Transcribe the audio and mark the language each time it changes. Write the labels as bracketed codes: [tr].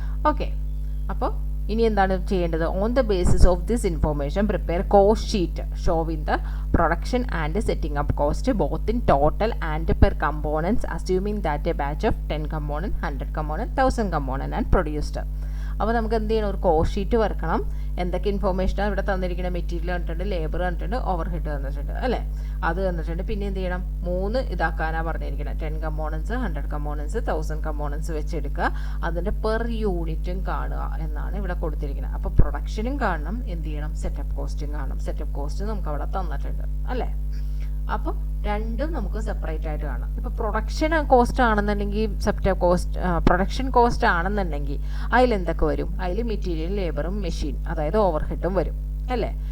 [ml] Okay, അപ്പോൾ ഇനി എന്താണ് ചെയ്യേണ്ടത്, [en] On the basis of this information prepare cost sheet showing the production and setting up cost both in total and per components assuming that a batch of 10 component, 100 component, 1000 component and produced. [ml] അപ്പോൾ നമുക്ക് എന്ത് ചെയ്യണം, ഒരു cost sheet വരക്കണം. എന്തൊക്കെ ഇൻഫോർമേഷനാണ് ഇവിടെ തന്നിരിക്കുന്നത്, material തന്നിട്ടുണ്ട്, labour തന്നിട്ടുണ്ട്, ഓവർ ഹെഡ് തന്നിട്ടുണ്ട് അല്ലേ, അത് തന്നിട്ടുണ്ട്. പിന്നെ എന്ത് ചെയ്യണം, 3 ഇതാക്കാനാണ് പറഞ്ഞിരിക്കുന്നത്. [en] 10 components, 100 components, 1000 components [ml] വെച്ചെടുക്കുക. അതിൻ്റെ പെർ യൂണിറ്റും കാണുക എന്നാണ് ഇവിടെ കൊടുത്തിരിക്കുന്നത്. അപ്പോൾ പ്രൊഡക്ഷനും കാണണം, എന്ത് ചെയ്യണം, സെറ്റപ്പ് കോസ്റ്റും കാണണം. സെറ്റപ്പ് കോസ്റ്റ് നമുക്ക് അവിടെ തന്നിട്ടുണ്ട് അല്ലേ. അപ്പോൾ രണ്ടും നമുക്ക് സെപ്പറേറ്റ് ആയിട്ട് കാണാം. ഇപ്പോൾ പ്രൊഡക്ഷൻ കോസ്റ്റ് ആണെന്നുണ്ടെങ്കിൽ, സെറ്റപ്പ് കോസ്റ്റ് പ്രൊഡക്ഷൻ കോസ്റ്റ് ആണെന്നുണ്ടെങ്കിൽ അതിലെന്തൊക്കെ വരും, അതിൽ മെറ്റീരിയൽ, ലേബറും, മെഷീൻ അതായത് ഓവർ ഹെഡും വരും അല്ലേ.